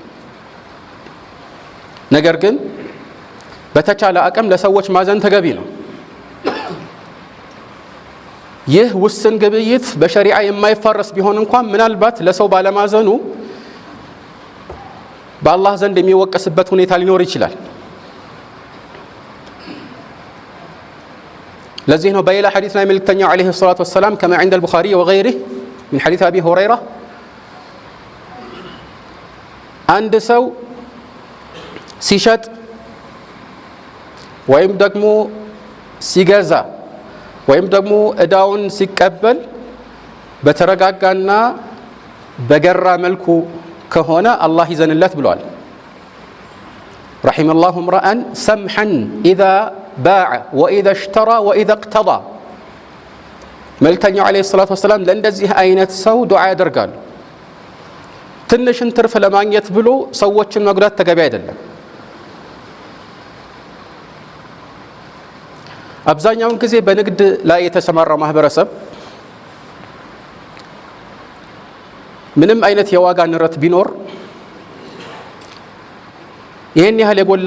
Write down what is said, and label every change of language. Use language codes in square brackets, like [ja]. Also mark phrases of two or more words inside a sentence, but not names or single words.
[am] ነገር ግን በተቻለ አቅም ለሰዎች ማዘን ተገቢ ነው። ይህ ውስን ግብይት በሸሪዓ የማይፋረስ ቢሆን እንኳን ምናልባት ለሰው ባለማዘኑ በአላህ ዘንድ የሚወቀስበት ሁኔታ ሊኖር ይችላል። ለዚህ ነው በሌላ ሐዲስ ላይ መልእክተኛው [ar] عليه الصلاة والسلام كما عند البخاري وغيره من حديث أبي هريرة [am] አንድ ሰው ሲሸጥ ወይም ደግሞ ሲገዛ ወይም ደግሞ እዳውን ሲቀበል በተረጋጋና በገራ መልኩ ከሆነ አላህ ይዘንለት ብሏል። [ar] رحم الله امرأ سمحا إذا باع وإذا اشترى وإذا اقتضى [am] መልእክተኛው [ar] عليه الصلاة والسلام [am] ለእንደዚህ አይነት ሰው ዱዓ ያደርጋሉ። ትንሽን ትርፍ ለማግኘት ብሎ ሰዎችን መጉዳት ተገቢ አይደለም። አብዛኛውን ጊዜ በንግድ ላይ የተሰማራው ማህበረሰብ ምንም አይነት የዋጋ ንረት ቢኖር ይህን ያህል የጎላ